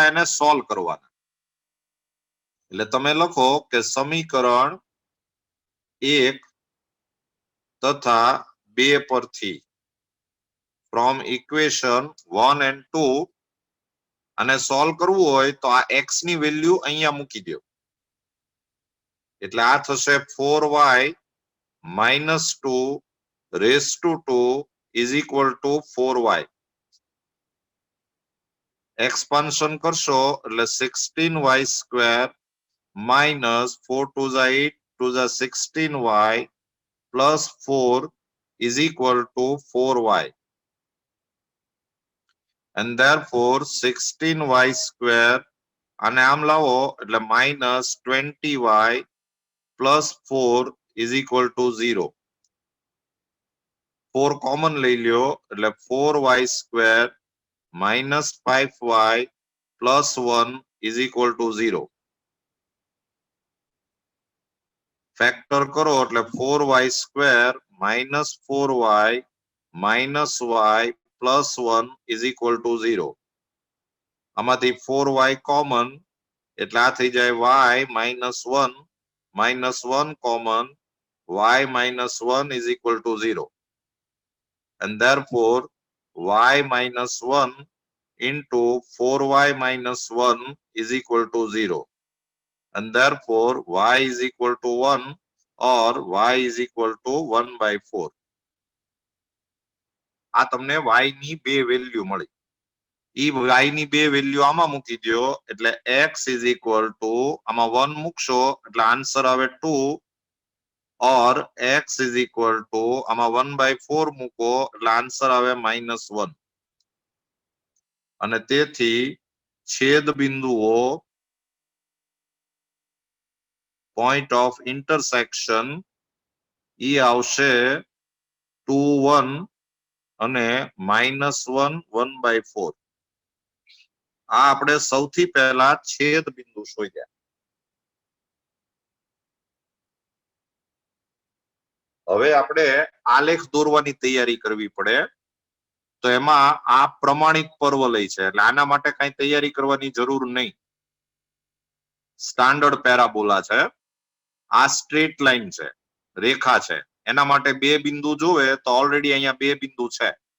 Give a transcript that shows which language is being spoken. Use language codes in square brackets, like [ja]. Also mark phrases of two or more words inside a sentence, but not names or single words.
[gu] એને સોલ્વ કરવાના એટલે તમે લખો કે સમીકરણ 1 તથા 2 પરથી [en] from equation 1 and 2 [gu] અને સોલ્વ કરવું હોય તો આ x ની વેલ્યુ અહીંયા મૂકી દો એટલે આ થશે 4y - 2 [en] raised to 2 is equal to 4y એક્સપાન્શન [gu] કરશો એટલે [en] 16y² minus 4 2 8 2 16y plus 4 is equal to 4y and therefore 16y² [gu] અને આમ લાવો એટલે [en] minus 20y plus 4 is equal to 0 4 [gu] કોમન લઈ લ્યો એટલે [en] 4y² minus 5y plus 1 is equal to 0 ફેક્ટર [gu] કરો એટલે [en] 4y² minus 4y minus y plus 1 is equal to 0 [gu] આમાંથી 4y કોમન એટલે આ થઈ જાય [en] y minus 1 કોમન y minus 1 is equal to 0 and therefore y minus 1 into 4y minus 1 is equal to 0 and therefore y is equal to 1 or y is equal to 1/4 [gu] આ તમને y ની બે વેલ્યુ મળી ઈ y ની બે વેલ્યુ આમાં મૂકી દો એટલે [en] x is equal to [gu] આમાં 1 મૂકશો એટલે આન્સર આવે 2 or [en] x is equal to [gu] આમાં 1/4 મૂકો એટલે આન્સર આવે -1 અને તેથી છેદ બિંદુઓ [en] point of intersection [gu] ઈ આવશે 2 1 અને -1 1/4 આ આપણે સૌથી પહેલા છેદ બિંદુ શોધ્યા હવે આપણે આલેખ દોરવાની તૈયારી કરવી પડે તો એમાં આ પ્રમાણિત પરવલય છે એટલે આના માટે કઈ તૈયારી કરવાની જરૂર નહીં [en] standard parabola [gu] છે આ [en] straight line [gu] છે રેખા છે એના માટે બે બિંદુ જોવે તો ઓલરેડી અહીંયા બે બિંદુ છે